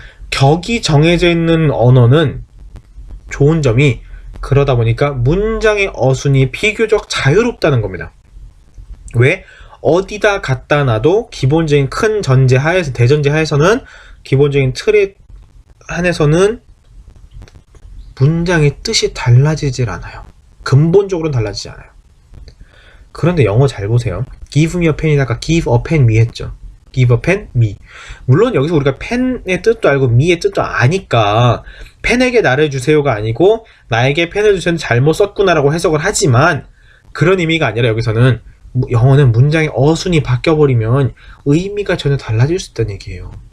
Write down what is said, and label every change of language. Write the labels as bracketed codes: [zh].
[ko] 격이 정해져 있는 언어는 좋은 점이 그러다 보니까 문장의 어순이 비교적 자유롭다는 겁니다. 왜? 어디다 갖다 놔도 기본적인 큰 전제 하에서, 대전제 하에서는 기본적인 틀에 한해서는 문장의 뜻이 달라지질 않아요. 근본적으로는 달라지지 않아요. 그런데 영어 잘 보세요. [en] give me a pen [ko] 이다가 [en] give a pen me [ko] 했죠. [en] give a pen me. [ko] 물론 여기서 우리가 펜의 뜻도 알고 me의 뜻도 아니까 펜에게 나를 주세요가 아니고 나에게 펜을 주세요는 잘못 썼구나라고 해석을 하지만 그런 의미가 아니라 여기서는 영어는 문장의 어순이 바뀌어버리면 의미가 전혀 달라질 수 있다는 얘기예요.